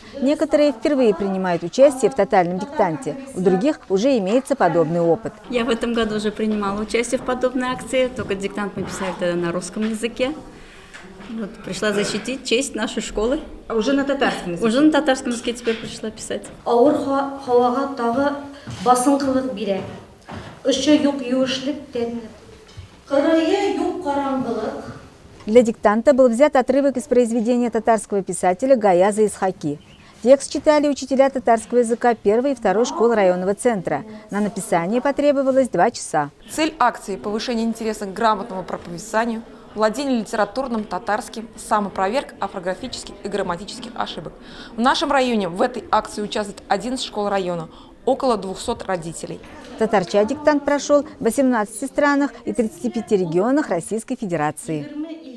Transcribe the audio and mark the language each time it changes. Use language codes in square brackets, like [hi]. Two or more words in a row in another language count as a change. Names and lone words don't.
[ru] Некоторые впервые принимают участие в тотальном диктанте, у других уже имеется подобный опыт. Я в этом году уже принимала участие в подобной акции, только диктант мы писали тогда на русском языке. Вот, пришла защитить честь нашей школы. А уже на татарском языке? Уже на татарском языке теперь пришла писать. [tt] Ауыр һавага тагы басынкылык бирә. Очы юк юешлек тәнне. Кырые юк караңгылык. [ru] Для диктанта был взят отрывок из произведения татарского писателя Гаяза Исхаки. Текст читали учителя татарского языка 1-й и 2-й школ районного центра. На написание потребовалось 2 часа. Цель акции – повышение интереса к грамотному правописанию, владение литературным татарским, самопроверка орфографических и грамматических ошибок. В нашем районе в этой акции участвует 11 школ района, около 200 родителей. Татарча диктант прошел в 18 странах и 35 регионах Российской Федерации.